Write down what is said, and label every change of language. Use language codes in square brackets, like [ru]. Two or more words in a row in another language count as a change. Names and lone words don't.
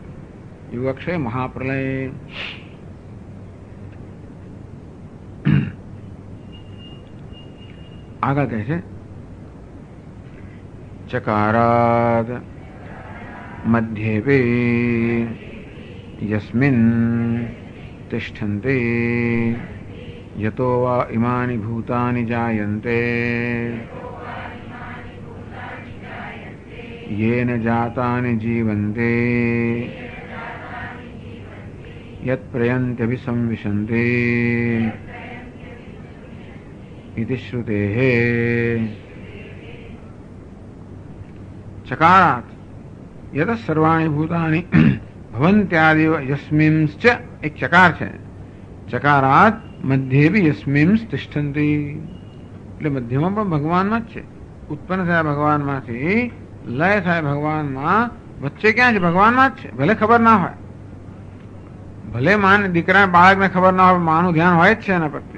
[gu] યુગક્ષય મહાપ્રલય. આગળ કહે છે [sa] ચકારાદ મધ્યે યસ્મિન તિષ્ઠન્તે યતો વા ઇમાની ભૂતાની જાયન્તે येन जातानि जीवन्ते यत् प्रयन्त्यभिसंविशन्ते इति श्रुतेः. चकारात् यत सर्वाणि भूतानि भवन्त्यादिव यस्मिंश्च एक चकार [gu] છે. [sa] ચકારાત મધ્યે બી યસ્મિંસ તિષ્ઠન્તિ, [gu] એટલે મધ્યમાં પણ ભગવાનમાં જ છે. ઉત્પન્ન થયા ભગવાનમાંથી, લય થાય ભગવાનમાં, વચ્ચે ક્યાં છે? ભગવાનમાં જ છે. ભલે ખબર ના હોય, ભલે માને દીકરા બાળકને ખબર ના હોય, માનું ધ્યાન હોય જ છે એના પ્રત્યે.